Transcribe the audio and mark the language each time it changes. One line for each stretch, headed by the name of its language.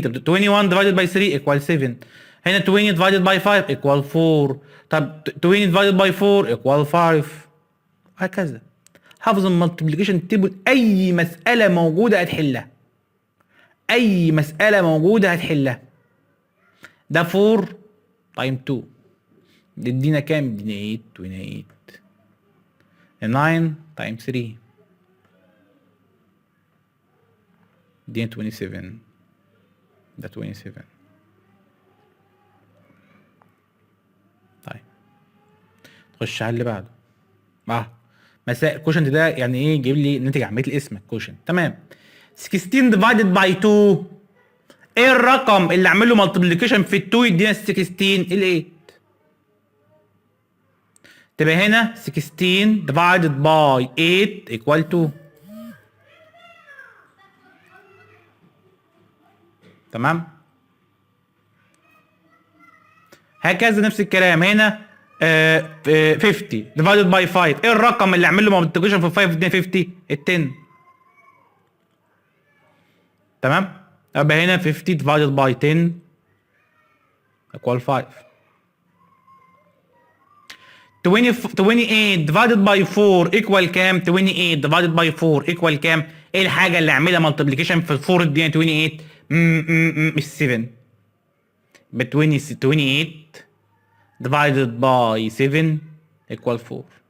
Arabic: طب
English: 21 divided by 3 equals 7.
Arabic: هنا
English: 20 divided by 5 equal 4.
Arabic: طب
English: 20 divided by 4 equal 5.
Arabic: وهكذا. حافظ المالتيبليكيشن تيبل، اي مساله موجوده هتحلها. اي مساله موجوده هتحلها. ده 4 تايم 2 يدينا كام؟ يدينا 8. 9 تايم 3 يدينا 27. ده 27. طيب نخش على اللي بعده. مسائل كوشنت ده يعني ايه؟ جيب لي ناتج عمليه القسمه كوشنت. تمام.
English: 16 divided by 2.
Arabic: ايه الرقم اللي اعمل له مالتيبليكيشن في ال 2 يدينا 16؟ ال 8. تبقى هنا
English: 16 divided by 8 equal 2.
Arabic: تمام. هكذا نفس الكلام هنا
English: 50 divided by 5.
Arabic: ايه الرقم اللي اعمل له مالتيبليكيشن في 5 يدينا 50؟ ال 10. تمام. يبقى هنا
English: 50 divided by 10 equal 5. 28 divided by 4 equal
Arabic: كام؟ 28 divided by 4 equal كام؟ ايه الحاجه اللي اعملها مالتيبليكيشن في 4 ادينا 28؟ مش 7. ب
English: 28 divided by 7 equal 4.